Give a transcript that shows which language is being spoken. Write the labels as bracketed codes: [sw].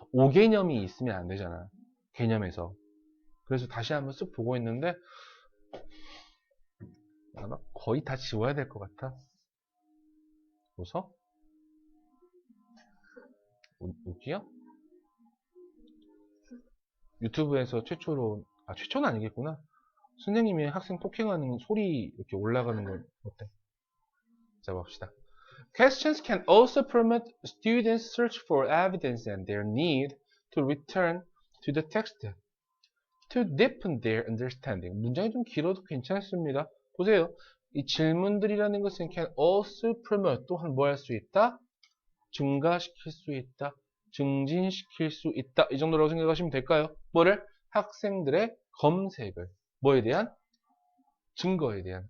[ko] 5개념이 있으면 안 되잖아. 개념에서. 그래서 다시 한번 쓱 보고 있는데 아마 거의 다 지워야 될 것 같아. 웃어? 웃기야? 유튜브에서 최초로 최초는 아니겠구나. 선생님이 학생 폭행하는 소리 이렇게 올라가는 건 어때? 자 봅시다. [en] Questions can also permit students search for evidence and their need to return to the text to deepen their understanding. [ko] 문장이 좀 길어도 괜찮습니다. 보세요. 이 질문들이라는 것은 [en] can also promote [ko] 또한 뭐 할 수 있다? 증가시킬 수 있다. 증진시킬 수 있다. 이 정도라고 생각하시면 될까요? 뭐를? 학생들의 검색을. 뭐에 대한? 증거에 대한.